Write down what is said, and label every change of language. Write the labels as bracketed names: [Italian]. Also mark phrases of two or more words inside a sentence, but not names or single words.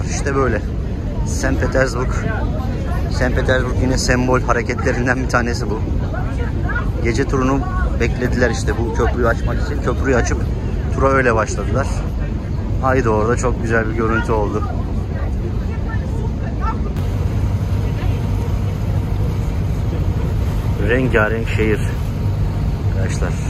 [Turkish] İşte böyle. St. Petersburg. St. Petersburg yine sembol hareketlerinden bir tanesi bu. Gece turunu beklediler işte bu köprüyü açmak için. Köprüyü açıp tura öyle başladılar. Ay da orada çok güzel bir görüntü oldu. Rengarenk şehir arkadaşlar.